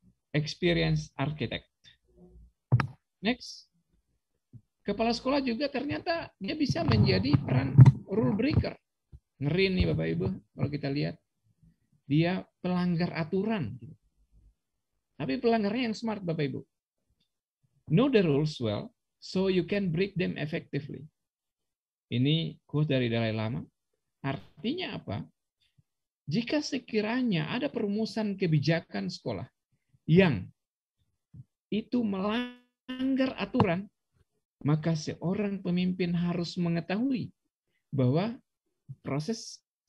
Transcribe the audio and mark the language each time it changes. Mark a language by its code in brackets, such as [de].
[en] Experience Architect. Next. [id] Kepala sekolah juga ternyata dia bisa menjadi peran rule breaker. Ngeri nih Bapak Ibu kalau kita lihat. Dia pelanggar aturan. Tapi pelanggarnya yang smart Bapak Ibu. [en] Know the rules well, so you can break them effectively. [id] Ini quote dari Dalai Lama. Artinya apa? Jika sekiranya ada perumusan kebijakan sekolah yang itu melanggar aturan, maka seorang pemimpin harus mengetahui bahwa proses